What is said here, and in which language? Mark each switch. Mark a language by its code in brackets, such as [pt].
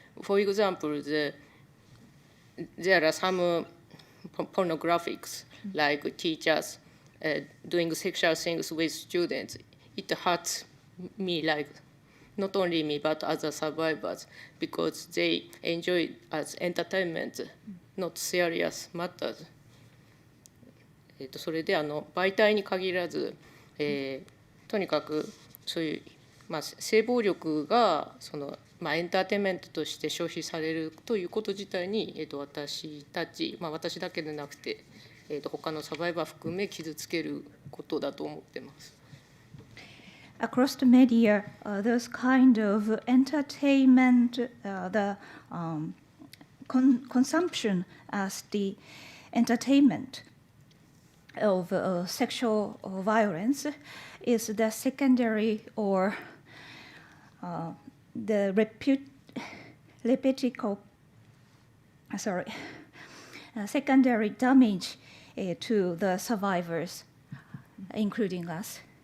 [en] For example, there are some pornographics, like teachers doing sexual things with students. It hurts me, like not only me but other survivors, because they enjoy it as entertainment, not serious matters. [ja] それで媒体に限らず、とにかくそういう、性暴力がエンターテインメントとして消費されるということ自体に、私たち、私だけでなくて、他のサバイバー含め傷つけることだと思ってます。 [en] Across the media, those kind of entertainment, the consumption as the entertainment of sexual violence is the secondary or the secondary damage to the survivors, including us.